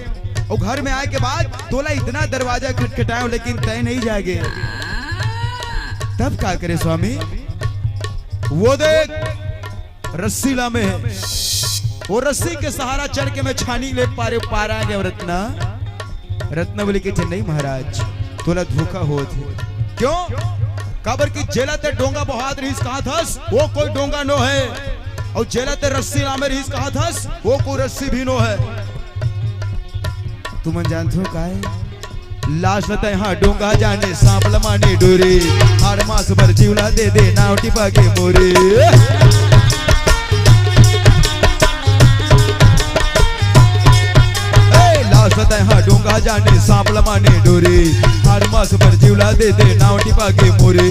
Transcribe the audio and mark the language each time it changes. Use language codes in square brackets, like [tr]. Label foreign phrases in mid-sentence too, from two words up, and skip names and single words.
[hne] और घर में आए के बाद तोला इतना दरवाजा खटखटाया लेकिन तय नहीं जागे। तब क्या करे स्वामी, वो देख रस्सी ला में है, वो रस्सी के सहारा चढ़ के मैं छानी ले पार आ गया। रत्ना रत्नावली के नहीं महाराज तोला धोखा हो थे। क्यों? काबर की जेला ते डोंगा बहुत रहीस कहा थस, वो कोई डोंगा नो है। और जेला ते रस्सी ला में रहीस कहा थस, वो कोई रस्सी भी नो है। तुम जानते हो का है? लाश लता यहाँ डोंगा जाने सांप लमाने डोरे, हार मास भर जीवला दे दे नाव टिपा के मोरे। लाश लता यहाँ डोंगा जाने सांप लमाने डोरे, हार मास भर जीवला दे दे नाव टिपा के मोरे।